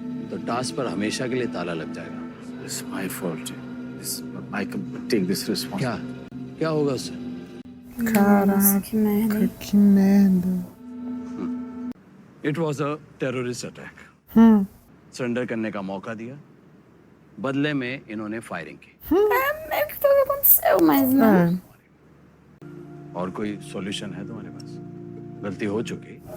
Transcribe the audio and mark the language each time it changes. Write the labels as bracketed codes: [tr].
[hi] तो टास्क पर हमेशा के लिए ताला लग जाएगा [en] It's my fault. I can take this responsibility. [hi] क्या होगा उससे? [pt] Nossa, que merda. Caraca, que merda. [en] It was a terrorist attack. [hi] Surrender करने का मौका दिया बदले में इन्होंने फायरिंग की [pt] É meio que foi o que aconteceu, mas não. É. [hi] और कोई सॉल्यूशन है तुम्हारे पास गलती हो चुकी